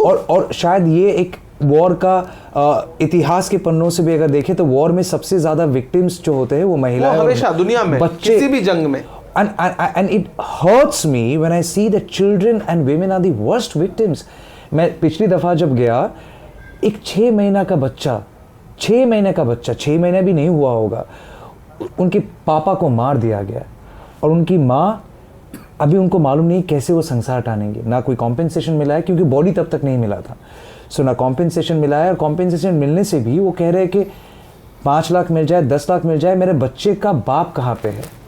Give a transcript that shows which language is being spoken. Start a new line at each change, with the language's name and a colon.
Hindi: और शायद ये एक वॉर का इतिहास के पन्नों से भी अगर देखें तो वॉर में सबसे ज्यादा विक्टिम्स जो होते हैं वो महिलाएं, हमेशा दुनिया में बच्चे, किसी भी जंग में।
English: And it hurts me when I see that children and women are the worst victims.
Hindi: मैं पिछली दफा जब गया, एक 6 महीना का बच्चा, 6 महीना भी नहीं हुआ होगा, उनके पापा को मार दिया गया और उनकी माँ, अभी उनको मालूम नहीं कैसे वो संसार टानेंगे। ना कोई कॉम्पेंसेशन मिला है क्योंकि बॉडी तब तक नहीं मिला था, सो ना कॉम्पेंसेशन मिला है, और कॉम्पेंसेशन मिलने से भी वो कह रहे हैं कि 5 लाख मिल जाए, 10 लाख मिल जाए, मेरे बच्चे का बाप कहाँ पे है।